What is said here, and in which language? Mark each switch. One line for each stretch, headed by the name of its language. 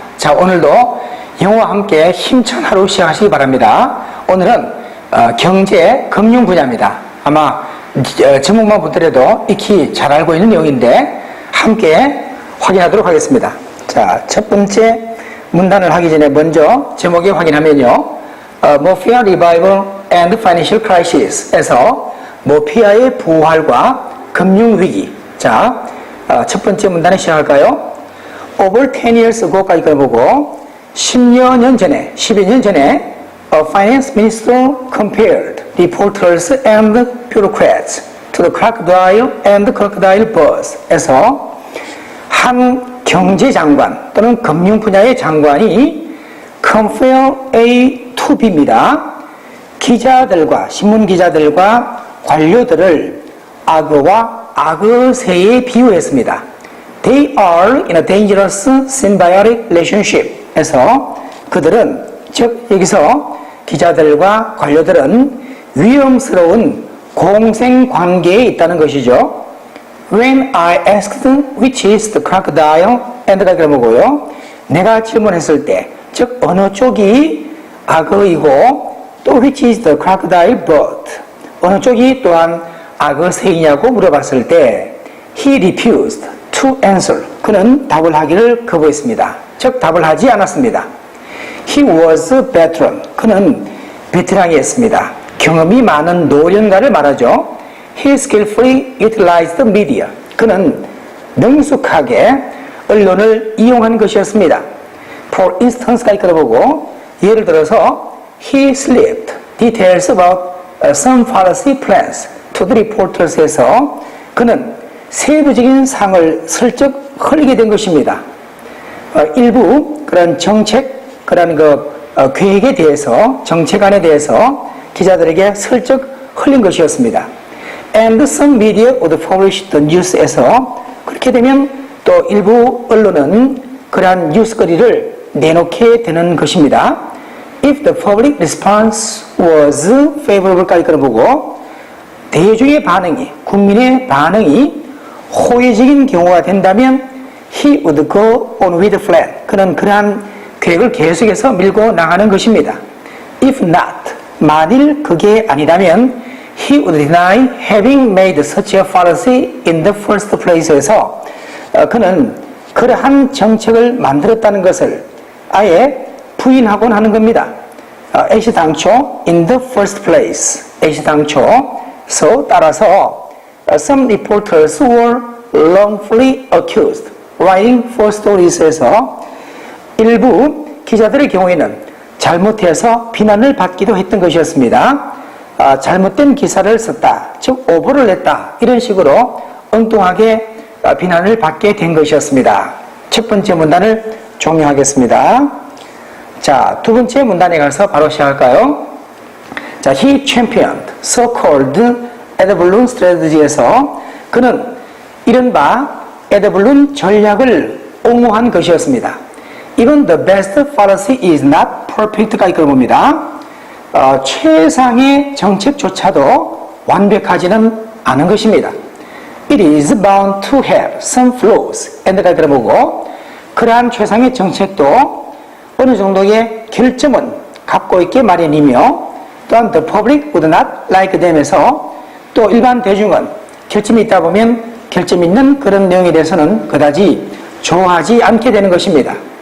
Korean: 자, 오늘도 영어와 함께 힘찬 하루 시작하시기 바랍니다. 오늘은 경제, 금융 분야입니다. 아마 전문만 보더라도 익히 잘 알고 있는 내용인데 함께 확인하도록 하겠습니다. 자, 첫 번째 문단을 하기 전에 먼저 제목에 확인하면요.
English: Mafia Revival and Financial Crisis에서
Korean: 모피아의 부활과 금융위기. 자, 첫 번째 문단에 시작할까요?
English: Over 10 years ago까지 보고
Korean: 10여 년 전에, 12년 전에
English: a finance minister compared reporters and bureaucrats to the crocodile and the crocodile buzz 에서 한 경제장관 또는 금융 분야의 장관이 compare A to B입니다.
Korean: 기자들과 신문 기자들과 관료들을 악어와 악어새에 비유했습니다.
English: They are in a dangerous symbiotic relationship
Korean: 에서 그들은, 즉 여기서 기자들과 관료들은 위험스러운 공생관계에 있다는 것이죠.
English: When I asked which is the crocodile and the 뭐고요?
Korean: 내가 질문했을 때, 즉 어느 쪽이 악어이고 또
English: which is the crocodile bird,
Korean: 어느 쪽이 또한 악어새이냐고 물어봤을 때
English: he refused to answer.
Korean: 그는 답을 하기를 거부했습니다. 즉 답을 하지 않았습니다.
English: He was a veteran.
Korean: 그는 베테랑이었습니다. 경험이 많은 노련가를 말하죠.
English: He skillfully utilized the media.
Korean: 그는 능숙하게 언론을 이용한 것이었습니다.
English: For instance까지 끌어보고
Korean: 예를 들어서
English: He slipped details about some policy plans to the reporters에서 그는 세부적인 사항을 슬쩍 흘리게 된 것입니다.
Korean: 일부 그런 정책, 그런 계획에 대해서, 정책안에 대해서 기자들에게 슬쩍 흘린 것이었습니다.
English: And some media would publish the news
Korean: 에서 그렇게 되면 또 일부 언론은 그러한 뉴스거리를 내놓게 되는 것입니다.
English: If the public response was favorable
Korean: 까지 끌어보고 대중의 반응이, 국민의 반응이 호의적인 경우가 된다면
English: he would go on with the plan.
Korean: 그는 그러한 계획을 계속해서 밀고 나가는 것입니다.
English: If not,
Korean: 만일 그게 아니라면
English: he would deny having made such a policy in the first place에서 그는 그러한 정책을 만들었다는 것을 아예 부인하곤 하는 겁니다.
Korean: 애시당초 in the first place, 애시당초 따라서
English: some reporters were wrongfully accused writing false stories
Korean: 에서 일부 기자들의 경우에는 잘못해서 비난을 받기도 했던 것이었습니다. 잘못된 기사를 썼다, 즉 오보를 냈다, 이런 식으로 엉뚱하게 비난을 받게 된 것이었습니다. 첫 번째 문단을 종료하겠습니다. 자, 두 번째 문단에 가서 바로 시작할까요? 자,
English: he championed so-called ad balloon strategy
Korean: 에서 그는 이른바 ad balloon 전략을 옹호한 것이었습니다.
English: Even the best policy is not perfect까지 끌어봅니다.
Korean: 최상의 정책조차도 완벽하지는 않은 것입니다.
English: It is bound to have some flaws.
Korean: 엔드까지 끌어보고 그러한 최상의 정책도 어느 정도의 결점은 갖고 있게 마련이며 또한
English: the public would not like them
Korean: 에서 또 일반 대중은 결점이 있다 보면 결점 있는 그런 내용에 대해서는 그다지 좋아하지 않게 되는 것입니다.